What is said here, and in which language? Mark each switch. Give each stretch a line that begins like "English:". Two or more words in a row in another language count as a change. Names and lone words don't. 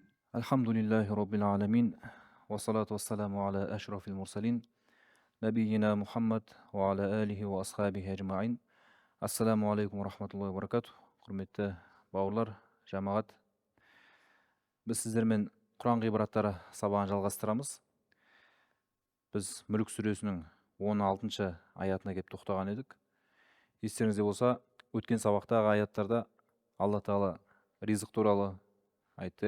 Arabic: الحمد لله رب العالمين. والصلاة والسلام على أشرف المرسلين. نبينا محمد وعلى آله وأصحابه أجمعين. السلام عليكم ورحمة الله وبركاته.
Kazakh: Құрметті бауырлар, жамағат. Біз сіздермен Құран ғибраттары сабағын жалғастырамыз. Біз Мүлік сүресінің 16-шы аятына келіп тоқтаған едік. Естеріңізде болса, өткен сабақтағы аяттарда Алла Тағала ризық туралы айтты.